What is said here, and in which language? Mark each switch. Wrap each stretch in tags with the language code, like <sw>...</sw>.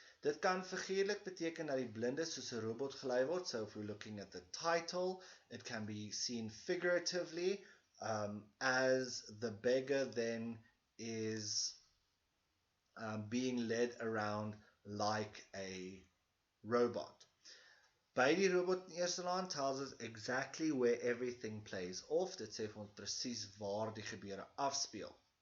<af>Dit kan figuurlik beteken dat die blinde soos 'n robot gelei word.</af> <en>So if we're looking at the title, it can be seen figuratively as the beggar then is being led around like a robot.</en> <af>By die robot in Eerstelaan</af> <en>tells us exactly where everything plays off.</en> <af>Dit sê vir ons presies waar die gebeure afspeel.</af>